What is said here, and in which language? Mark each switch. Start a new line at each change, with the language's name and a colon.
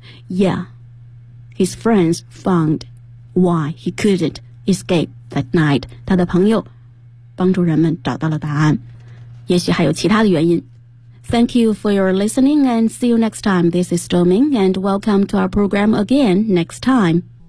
English: Yeah, his friends found why he couldn't escape that night.
Chinese: 他的朋友帮助人们找到了答案。也许还有其他的原因。
English: Thank you for your listening and see you next time. This is Doming and welcome to our program again next time.